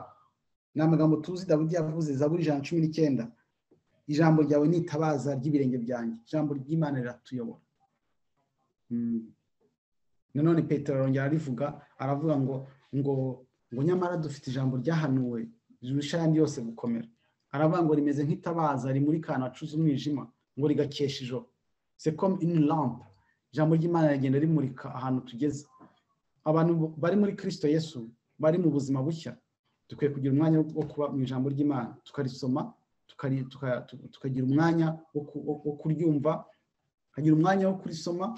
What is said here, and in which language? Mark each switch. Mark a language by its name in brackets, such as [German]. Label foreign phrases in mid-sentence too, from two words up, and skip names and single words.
[Kinyarwanda] Ni amagambo tuzi Dawidi yavuze, Zaburi 119, ijambo ryawe ni itabaza ry'ibirenge byanjye. Ijambo ry'Imana riratuyobora. nanone Petero arongera arivuga aravuga ngo nyamara dufite ijambo ryahanuwe rirusha ayandi yose gukomera. Aravuga ngo rimeze nk'itabaza rimurika acuza umwijima ngo rigakesha ijoro. [French] C'est comme une lampe. [Kinyarwanda] Ijambo ry'Imana rigenda rimurika ahantu tugeze. Abantu bari muri Kristo Yesu bari mu buzima bushya, dukwiye kugira umwanya wo kuba mu ijambo ry'Imana, tukarisoma, tukagira umwanya wo kuryumva, tukagira umwanya wo kurisoma.